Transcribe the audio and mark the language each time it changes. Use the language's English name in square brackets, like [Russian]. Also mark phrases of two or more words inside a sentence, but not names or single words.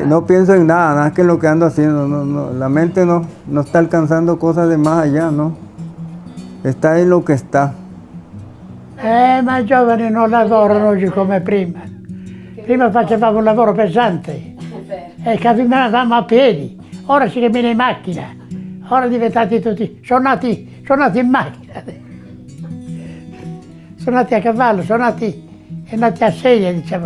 [Spanish] No pienso en nada que lo que ando haciendo, la mente no está alcanzando cosas de más allá, ¿no? Está en lo que está. [Italian] Ma i giovani non lavorano oggi come prima. Prima facevamo un lavoro pesante e camminavamo a piedi, ora si cammina in macchina, ora diventati tutti, sono nati in macchina, sono nati a cavallo, sono nati a sedia, diciamo.